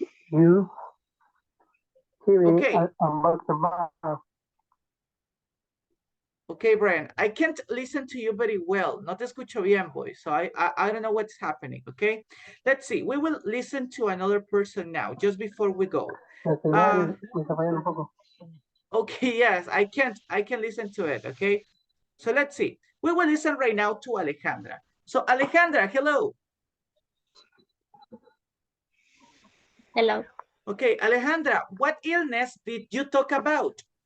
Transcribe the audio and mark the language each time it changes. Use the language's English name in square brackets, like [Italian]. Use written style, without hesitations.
[English] You hearing Okay. about the bar. Okay, Brian, I can't listen to you very well. [Spanish] No te escucho bien, [English] boy. So I don't know what's happening, okay? Let's see. We will listen to another person now, just before we go. [Spanish] La señal me está fallando un poco. [English] Okay, yes, I can listen to it, okay? So let's see. We will listen right now to Alejandra. So Alejandra, hello. Hello. Okay, Alejandra, what illness did you talk about?